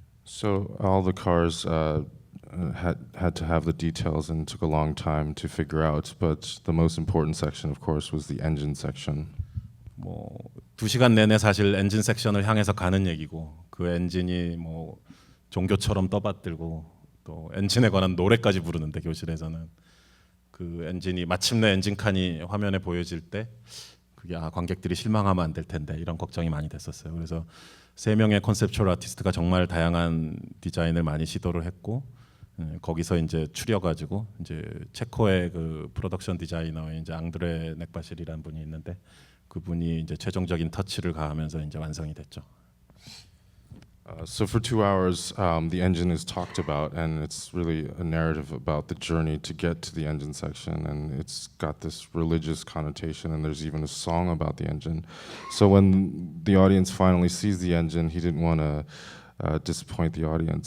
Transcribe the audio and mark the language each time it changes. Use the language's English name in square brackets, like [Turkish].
[English] So all the cars had to have the details and took a long time to figure out. But the most important section, of course, was the engine section. [Korean] 뭐 2시간 내내 사실 엔진 섹션을 향해서 가는 얘기고 그 엔진이 뭐 종교처럼 떠받들고 또 엔진에 관한 노래까지 부르는데 교실에서는 그 엔진이 마침내 엔진 칸이 화면에 보여질 때 그게 관객들이 실망하면 안 될 텐데 이런 걱정이 많이 됐었어요. 그래서 세 명의 컨셉추얼 아티스트가 정말 다양한 디자인을 많이 시도를 했고 거기서 이제 추려가지고 이제 체코의 그 프로덕션 디자이너의 이제 앙드레 넥바실이라는 분이 있는데 그분이 이제 최종적인 터치를 가하면서 이제 완성이 됐죠. [English] So for 2 hours, the engine is talked about, and it's really a narrative about the journey to get to the engine section, and it's got this religious connotation, and there's even a song about the engine. So when the audience finally sees the engine, he didn't want to disappoint the audience.